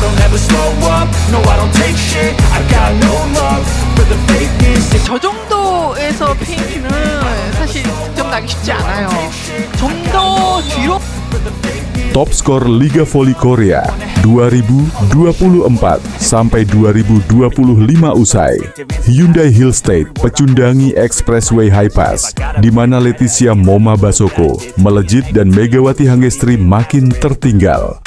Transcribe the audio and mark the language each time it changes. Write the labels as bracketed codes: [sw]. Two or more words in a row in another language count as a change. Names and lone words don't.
[en] never slow up, no I don't take shit. I got no love for the fakeness. [ko] 저 정도에서 페인트는 사실 득점나기 쉽지 않아요. 좀 더 뒤로. [id] Top skor Liga Voli Korea 2024 sampai 2025 usai, Hyundai Hill State pecundangi Expressway High Pass, di mana Leticia Moma Basoko melejit dan Megawati Hangestri makin tertinggal.